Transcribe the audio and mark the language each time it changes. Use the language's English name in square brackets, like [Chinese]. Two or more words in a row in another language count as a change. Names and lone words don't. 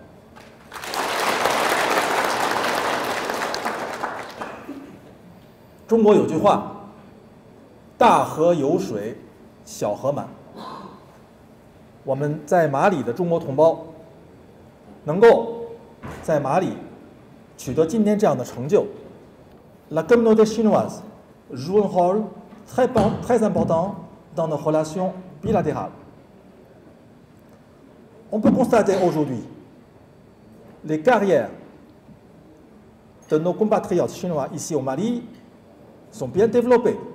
[Chinese] 中国有句话，大河有水小河满。我们在马里的中国同胞能够在马里取得今天这样的成就， [French] La communauté chinoise joue un rôle très important dans nos relations bilatérales. On peut constater aujourd'hui les carrières de nos compatriotes chinois ici au Mali sont bien développées.